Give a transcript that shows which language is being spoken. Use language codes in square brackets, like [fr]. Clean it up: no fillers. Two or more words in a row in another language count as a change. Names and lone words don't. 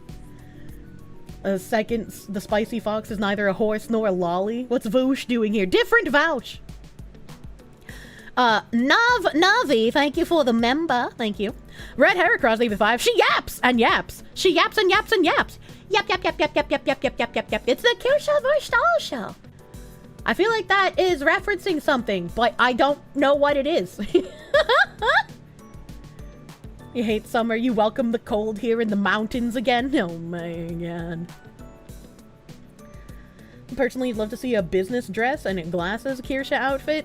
[en] Second, the spicy fox is neither a horse nor a lolly. What's Voosh doing here? Different Vouch! Navi, thank you for the member. Thank you. Red Heracross, leave 5. She yaps and yaps. She yaps and yaps and yaps. Yap, yap, yap, yap, yap, yap, yap, yap, yap, yap, yap. It's the Kirsche Verstal show. I feel like that is referencing something, but I don't know what it is. You hate summer, you welcome the cold here in the mountains again? Oh my god. Personally, I'd love to see a business dress and glasses Kirsche outfit.